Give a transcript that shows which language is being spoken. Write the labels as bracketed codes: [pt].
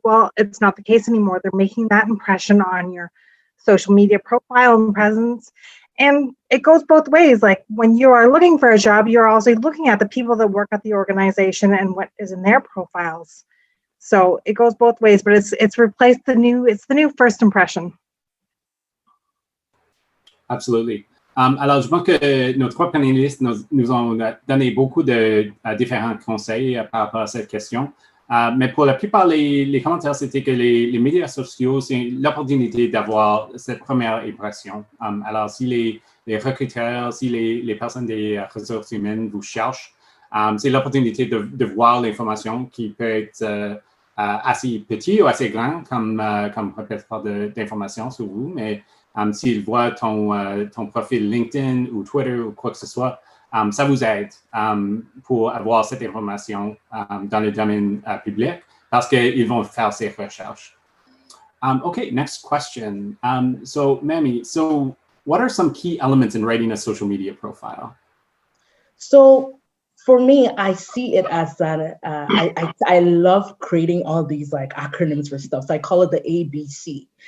[en] Well, it's not the case anymore. They're making that impression on your social media profile and presence. And it goes both ways. Like when you are looking for a job, you're also looking at the people that work at the organization and what is in their profiles. So it goes both ways, but it's replaced the new first impression. Absolutely. [fr] Alors, je pense que nos trois panélistes nous ont donné beaucoup de différents conseils par rapport à cette question. Mais pour la plupart, les commentaires, c'était que les médias sociaux, c'est l'opportunité d'avoir cette première impression. Alors, si les recruteurs, si les personnes des ressources humaines vous cherchent, c'est l'opportunité de voir l'information qui peut être assez petit ou assez grand comme répertoire d'informations sur vous, mais s'ils voient ton profil LinkedIn ou Twitter ou quoi que ce soit, ça vous aide pour avoir cette information dans le domaine public parce qu'ils vont faire ces recherches. [en] Okay, next question. So, Mami, what are some key elements in writing a social media profile? So for me, I see it as that I love creating all these like acronyms for stuff. So I call it the ABC.